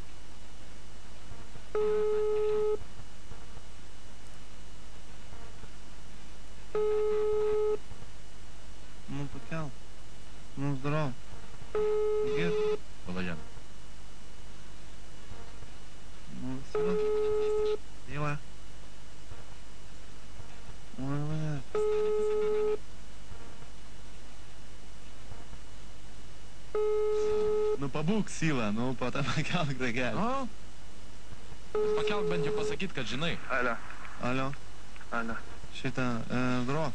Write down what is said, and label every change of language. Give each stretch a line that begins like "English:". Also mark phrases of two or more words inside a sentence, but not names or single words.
Russian: Ну, покел. Ну, здорово. Привет. Володян. Ну, все. Дела. Ой, блядь.
Lithuanian: Nu, pabūk Sylą, nu, po to pakelk ragelį. O? Pakelk bent jau pasakyt, kad žinai. Alio. Alio. Alio. Šitą, gro.